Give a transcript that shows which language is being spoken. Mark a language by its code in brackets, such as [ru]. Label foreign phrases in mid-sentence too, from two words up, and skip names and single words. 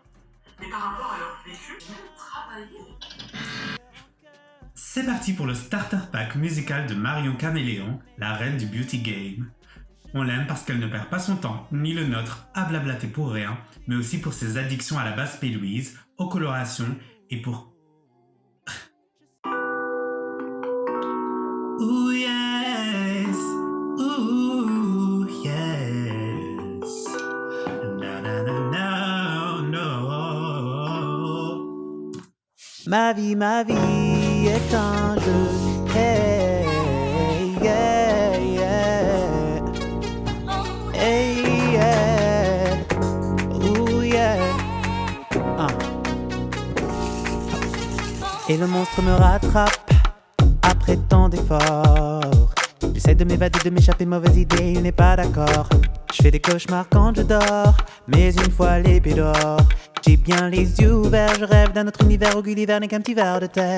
[fr] Mais par rapport à leur vécu, j'ai même travaillé. C'est parti pour le starter pack musical de Marion Caméléon, la reine du [en] beauty game. [fr] On l'aime parce qu'elle ne perd pas son temps, ni le nôtre, à blablater pour rien, mais aussi pour ses addictions à la basse P-Louise, aux colorations et pour... [en] Ooh yes, ooh yes, na na na no. [fr] Ma vie est un jeu. [en] Hey, yeah, yeah. Hey, yeah. Ooh, yeah. [fr] Et le monstre me rattrape après tant d'efforts. J'essaie de m'évader, de m'échapper, mauvaise idée, il n'est pas d'accord. Je fais des cauchemars quand je dors, mais une fois les pieds dehors, j'ai bien les yeux ouverts, je rêve d'un autre univers où Gulliver n'est qu'un petit ver de terre.